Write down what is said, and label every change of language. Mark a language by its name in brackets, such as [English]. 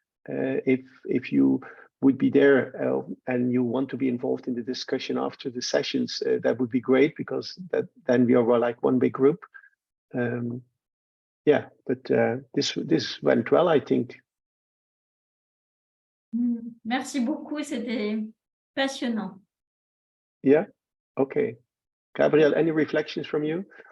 [English] If you would be there and you want to be involved in the discussion after the sessions, that would be great, because then we are like one big group. Yeah, but this went well, I think. [French] Merci beaucoup, c'était passionnant. [English] Yeah, okay. Gabriel, any reflections from you?